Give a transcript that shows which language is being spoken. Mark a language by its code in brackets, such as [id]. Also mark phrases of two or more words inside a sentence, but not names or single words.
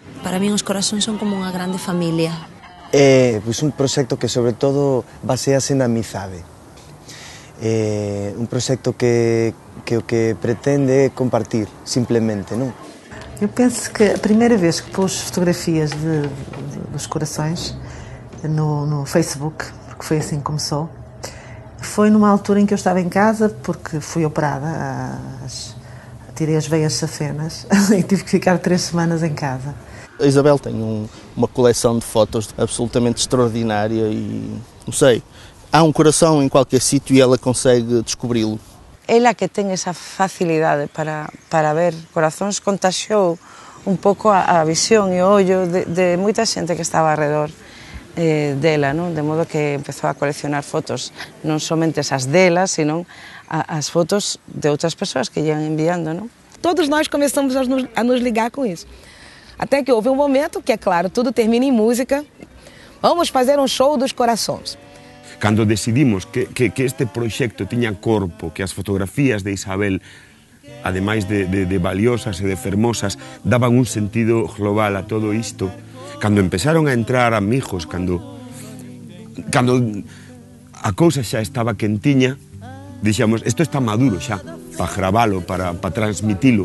[gl] Para min os corazóns son como unha grande familia. É un proxecto que sobre todo basease na amizade. Un proxecto que o que pretende é compartir, simplemente, non? [pt] Eu penso que a primeira vez que pus fotografias dos corações no Facebook, porque foi assim que começou, foi numa altura em que eu estava em casa, porque fui operada, tirei as veias safenas e tive que ficar 3 semanas em casa. A Isabel tem uma coleção de fotos absolutamente extraordinária e, não sei, há um coração em qualquer sítio e ela consegue descobri-lo. [gl] Ela que ten esa facilidade para ver corazóns contaxiou un pouco a visión e o ollo de moita xente que estaba alrededor dela, non? De modo que empezou a coleccionar fotos, non somente as delas, sino as fotos de outras persoas que [pt] iam enviando, [gl] non? [pt] Todos nós começamos a nos ligar com isso. Até que houve um momento que, é claro, tudo termina em música. Vamos fazer um show dos corações. [gl] Cando decidimos que este proxecto tiña corpo, que as fotografías de Isabel, ademais de valiosas e de fermosas, daban un sentido global a todo isto, cando empezaron a entrar amigos, cando a cousa xa estaba quentiña, dixemos, isto está maduro xa, para gravalo, para transmitilo.